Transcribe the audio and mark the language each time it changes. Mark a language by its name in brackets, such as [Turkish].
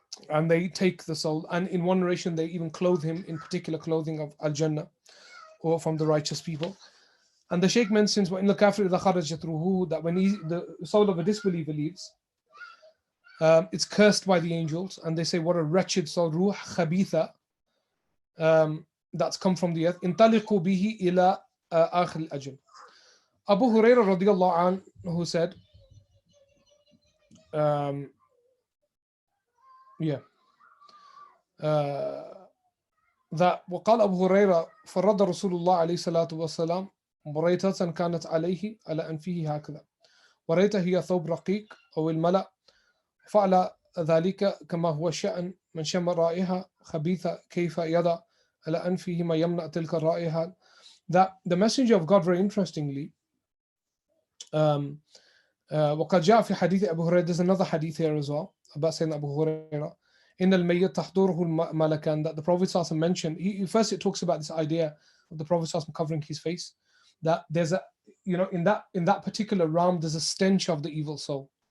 [English] And they take the soul. And in one narration, they even clothe him in particular clothing of Al-Jannah, or from the righteous people. And the Shaykh mentions, [Arabic] وَإِنَّ الْكَافِرِ إِذَا خَرَجَتْ رُوحُهُ, [English] that when the soul of a disbeliever leaves, it's cursed by the angels, and they say, what a wretched soul, ruh khabitha, that's come from the earth. [Arabic] انطلقوا به إلى آخر الأجل. Abu Hurairah radiallahu anhu [English] said, that [Arabic] وقال أبو هريرة فرد رسول الله عليه الصلاة والسلام بريتة كانت عليه على أنفه هكذا، وريته هي ثوب رقيق أو الملأ، فعل ذلك كما هو شأن من شم رائحة خبيثة كيف يضع على أنفه ما يمنع تلك الرائحة. [English] That the Messenger of God, very interestingly, [Arabic] وقد جاء في حديث أبو هريرة, [English] there's another hadith here as well about saying Abu Hurairah, [Arabic] إن الميت تحضره الملكان, [English] that the Prophet ﷺ mentioned, first it talks about this idea of the Prophet ﷺ covering his face, that there's a, in that particular realm, there's a stench of the evil soul.